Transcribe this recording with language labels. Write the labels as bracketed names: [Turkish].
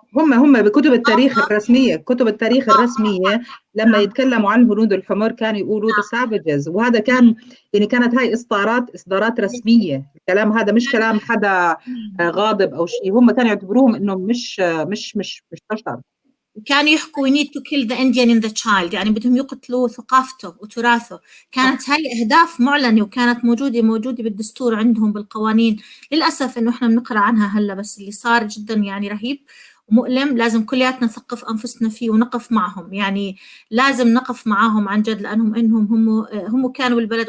[Arabic] هم بكتب التاريخ الرسمية، كتب التاريخ الرسمية لما يتكلموا عن هنود الحمر كانوا يقولوا [English] the savages. [Arabic] وهذا كان يعني كانت هاي إصدارات رسمية. الكلام هذا مش كلام حدا غاضب أو شيء، هم كانوا يعتبروهم إنه مش بشر. وكانوا يحكوا [English] we need to kill the Indian in the child، [Arabic] يعني بدهم يقتلوا ثقافته وتراثه. كانت هاي أهداف معلنة وكانت موجودة بالدستور عندهم بالقوانين. للأسف إنه إحنا بنقرأ عنها هلا، بس اللي صار جدا يعني رهيب ومؤلم. لازم كلياتنا نثقف أنفسنا فيه ونقف معهم، يعني لازم نقف معهم عن جد، لأنهم هم كانوا بالبلد.